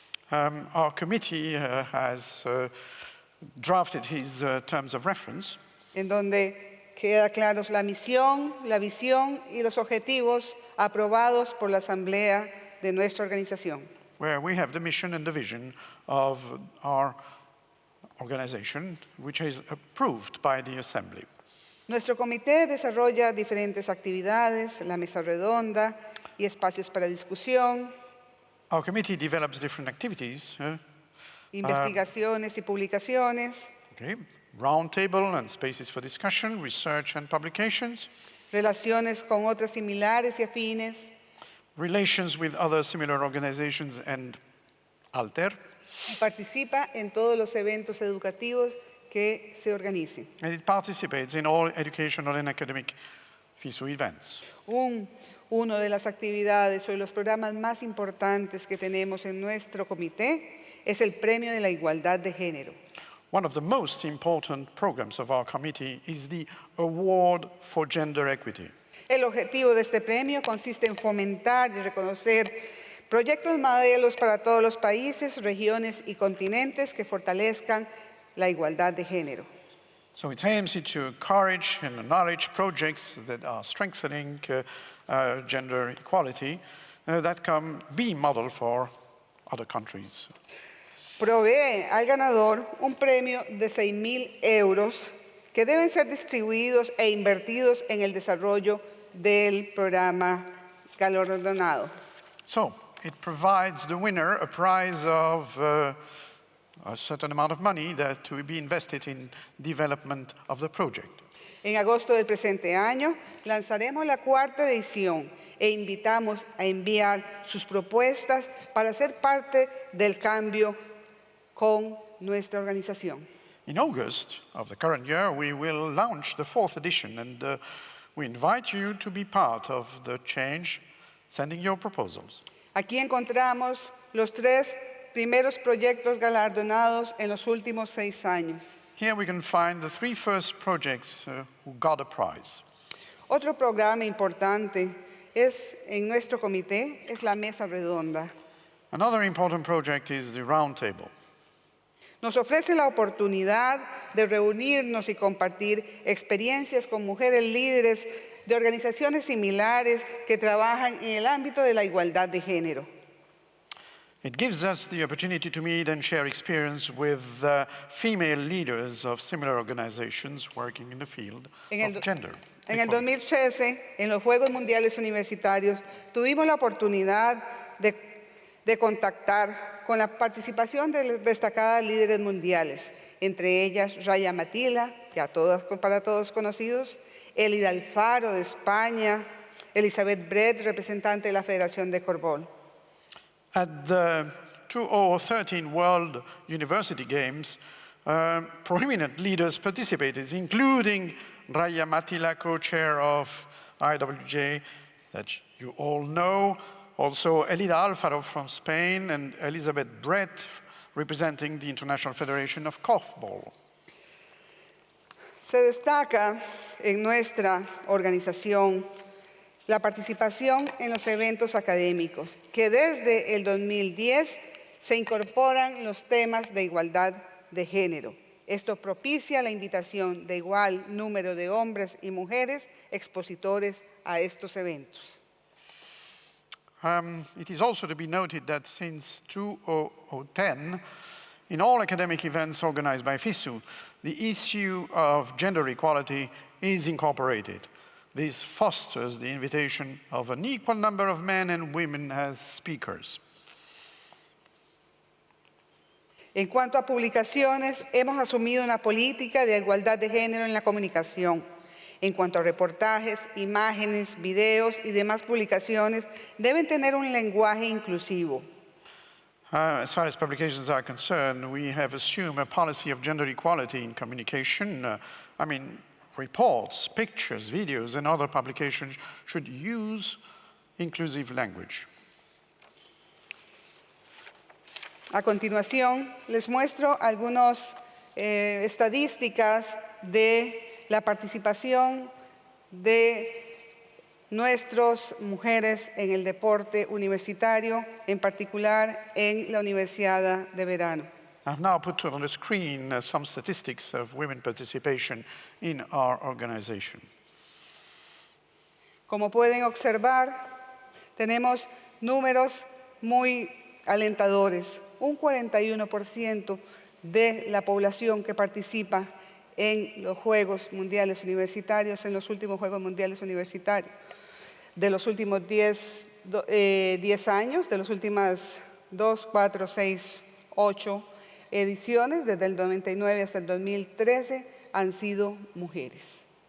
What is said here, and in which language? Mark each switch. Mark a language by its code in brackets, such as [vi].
[en] Our committee has drafted his terms of reference, [es] En donde queda claros la misión, la visión y los objetivos aprobados por la Asamblea de nuestra organización. [en] where we have the mission and the vision of our organization, which is approved by the Assembly. [es] Nuestro comité desarrolla diferentes actividades, la mesa redonda y espacios para discusión, [en] Our committee develops different activities, [es] investigaciones y publicaciones, [en] roundtable and spaces for discussion, research and publications, [es] relaciones con otras similares y afines, [en] relations with other similar organizations and alter, [es] y participa en todos los eventos educativos que se organicen. [en] and it participates in all educational and academic FISU events. [es] Una de las actividades o de los programas más importantes que tenemos en nuestro comité es el Premio de la Igualdad de Género. [en] One of the most important programs of our committee is the Award for Gender Equity. [es] El objetivo de este premio consiste en fomentar y reconocer proyectos modelos para todos los países, regiones y continentes que fortalezcan la igualdad de género. [en] So it aims to encourage and acknowledge projects that are strengthening gender equality that can be model for other countries. [es] Provee al ganador un premio de 6.000 euros que deben ser distribuidos e invertidos en el desarrollo del programa galardonado. [en] So, it provides the winner a prize of a certain amount of money that to be invested in development of the project. [es] En agosto del presente año lanzaremos la 4ª edición e invitamos a enviar sus propuestas para ser parte del cambio con nuestra organización. [en] In August of the current year, we will launch the 4th edition, and we invite you to be part of the change, sending your proposals. [es] Aquí encontramos los 3 primeros proyectos galardonados en los últimos 6 años. [en] Here we can find the 3 first projects who got a prize. [es] Otro programa importante en nuestro comité es la mesa redonda. [en] Another important project is the round table. [es] Nos ofrece la oportunidad de reunirnos y compartir experiencias con mujeres líderes de organizaciones similares que trabajan en el ámbito de la igualdad de género. [en] It gives us the opportunity to meet and share experience with female leaders of similar organizations working in the field of gender. [es] En el 2013, en los Juegos Mundiales Universitarios, tuvimos la oportunidad de contactar con la participación de destacadas líderes mundiales, entre ellas Raya Matila, para todos conocidos, Elida Alfaro de España, Elizabeth Brett, representante de la Federación de Corfball. [en] At the 2013 World University Games, prominent leaders participated, including Raya Matila, co-chair of IWJ, that you all know, also Elida Alfaro from Spain, and Elizabeth Brett, representing the International Federation of Korfball. [es] Se destaca en nuestra organización la participación en los eventos académicos, que desde el 2010 se incorporan los temas de igualdad de género. Esto propicia la invitación de igual número de hombres y mujeres expositores a estos eventos. [en] It is also to be noted that since 2010, in all academic events organized by FISU, the issue of gender equality is incorporated. This fosters the invitation of an equal number of men and women as speakers. [es] En cuanto a publicaciones, hemos asumido una política de igualdad de género en la comunicación. En cuanto a reportajes, imágenes, videos y demás publicaciones, deben tener un lenguaje inclusivo. [en] As far as publications are concerned, we have assumed a policy of gender equality in communication. Reports, pictures, videos, and other publications should use inclusive language. [es] A continuación, les muestro algunas estadísticas de la participación de nuestras mujeres en el deporte universitario, en particular en la Universidad de Verano. [en] I've now put on the screen some statistics of women participation in our organization. [es] Como pueden observar, tenemos números muy alentadores. Un 41% de la población que participa en los Juegos Mundiales Universitarios, en los últimos Juegos Mundiales Universitarios, de los últimos 10 años, de las últimas 2, 4, 6, 8 ediciones, desde el 99 hasta el 2013, han sido mujeres.